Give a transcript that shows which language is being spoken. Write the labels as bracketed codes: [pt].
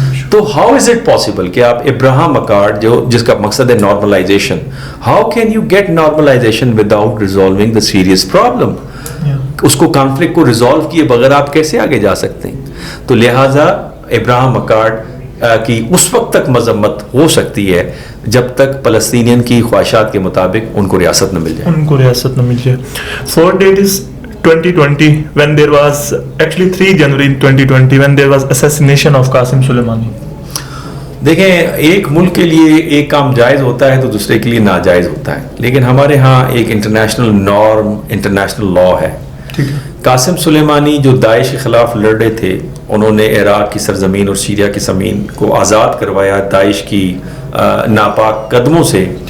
[ur] تو [en] how is it possible [ur] کہ آپ ابراہم اکارڈ جس کا مقصد ہے normalization, [en] How can you get normalization without resolving the serious problem? [ur] اس کو کانفلکٹ کو ریزالو کیے بغیر آپ کیسے آگے جا سکتے ہیں؟ تو لہٰذا ابراہم اکارڈ کی اس وقت تک مذمت ہو سکتی ہے جب تک فلسطینین کی خواہشات کے مطابق ان کو ریاست نہ مل جائے. [en] Fourth date is 2020 when there was actually 3 January 2020 when there was assassination of Qasem Soleimani. [ur] دیکھیں ایک ملک کے لیے ایک کام جائز ہوتا ہے تو دوسرے کے لیے ناجائز ہوتا ہے، لیکن ہمارے ہاں ایک انٹرنیشنل نارم، انٹرنیشنل لا ہے. قاسم سلیمانی جو داعش کے خلاف لڑ رہے تھے، انہوں نے عراق کی سرزمین اور سیریا کی زمین کو آزاد کروایا داعش کی ناپاک قدموں سے.